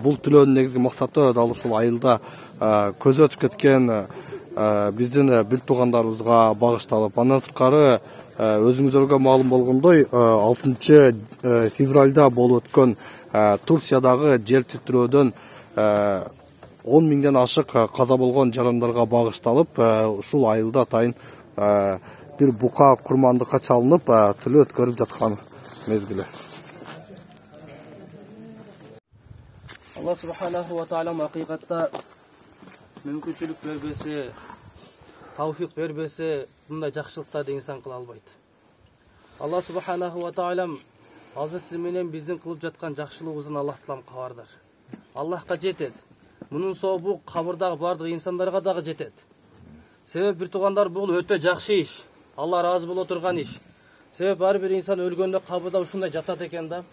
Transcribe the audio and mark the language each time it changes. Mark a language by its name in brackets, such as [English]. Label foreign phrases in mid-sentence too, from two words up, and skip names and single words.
[Kyrgyz] Бул түлөөнүн негизги максаты дал ушул айылда көзү өтүп кеткен биздин бир туугандарыбызга багышталып, андан сырткары өзүңүздарга маалым болгондой 6 февралда болуп өткөн Турциядагы жер титирөөдөн 10 миңден ашык каза болгон жарандарга багышталып, ушул айылда атайын бир бука курмандыкка чалынып, түлөө өткөрүлүп жаткан мезгили. [Arabic] الله سبحانه وتعالى [Kyrgyz] hakikatta мүмкүнчүлүк бербесе, тавфик бербесе, мындай жакшылыктарды инсан кыла албайт. [Arabic] الله سبحانه وتعالى [Kyrgyz] азыр сиз менен биздин кылып жаткан жакшылыгыбыздан Аллах таалам кабардар. Аллахка жетет. Мунун сообу кабырдагы бардык инсандарга дагы жетет. Себеп бир туугандар бул өтө жакшы иш. Алла разы боло турган иш. Себеп ар бир инсан өлгөндө кабырда ушундай жатат экен да.